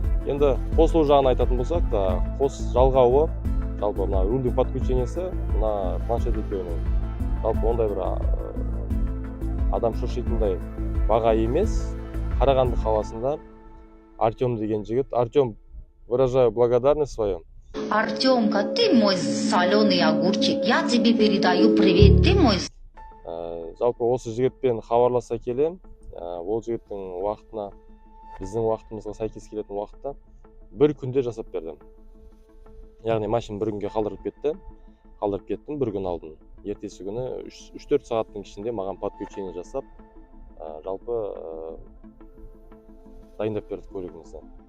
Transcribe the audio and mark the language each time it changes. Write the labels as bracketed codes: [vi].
[kk] Енді қосылу жағын айтатын болсақ та, қос жалғауы, жалпы мына рульдің подключениесі, мына планшет екеуінің жалпы ондай бір адам шошитындай баға емес. Қарағанды қаласында Артем деген жігіт. [ru] Артем, выражаю благодарность свою. Артемка, ты мой соленый огурчик, я тебе передаю привет, ты мой... [kk] Жалпы осы жігітпен хабарласа келем. Ол жігіттің уақытына, біздің уақытымызға сәйкес келетін уақытта бір күнде жасап бердім. Яғни машина бір күнге қалдырып кеттім бір күн алдын. Ертесі күні 3-4 сағаттың ішінде маған подключение жасап, жалпы дайындап берді көлігімізді.